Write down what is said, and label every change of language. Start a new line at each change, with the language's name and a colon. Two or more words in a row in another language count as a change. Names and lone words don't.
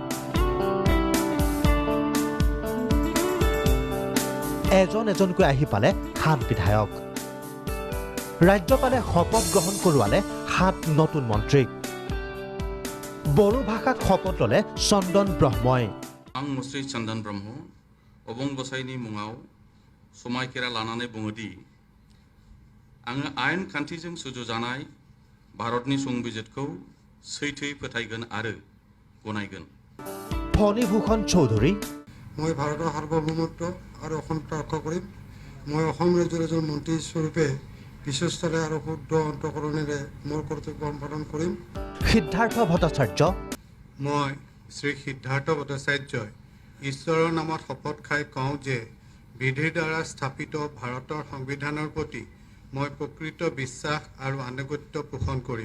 Assamese: এজন এজনকৈ আহি পালে 7 বিধায়ক। ৰাজ্যপালে শপত গ্ৰহণ কৰোৱালে 7 নতুন মন্ত্ৰীক। বড়ো ভাষাত শপত ল'লে চন্দন ব্ৰহ্মই।
Bodo: आं मुस्रि चन्दन ब्रह्म अबं गसाइनि मुङाव समायखेरा लानानै बुङोदि आङो आयेन खान्थिजों सुजुजानाय भारतनि संबिजितखौ सैथोयै फोथायगोन आरो गनायगोन।
Assamese: ফণীভূষণ চৌধুৰী। মই ভাৰতৰ সাৰ্বভৌমত্ব আৰু অখণ্ডতা ৰক্ষা কৰিম। মই অসম ৰাজ্যৰ এজন মন্ত্ৰী স্বৰূপে বিশ্বস্তৰে আৰু শুদ্ধ অন্তঃকৰণেৰে মোৰ কৰ্তব্য সম্পাদন কৰিম। সিদ্ধাৰ্থ ভট্টাচাৰ্য। মই শ্ৰী সিদ্ধাৰ্থ ভট্টাচাৰ্যই ঈশ্বৰৰ নামত শপত খাই কওঁ যে বিধিৰ দ্বাৰা স্থাপিত ভাৰতৰ সংবিধানৰ প্ৰতি মই প্ৰকৃত বিশ্বাস আৰু আনুগত্য পোষণ কৰিম।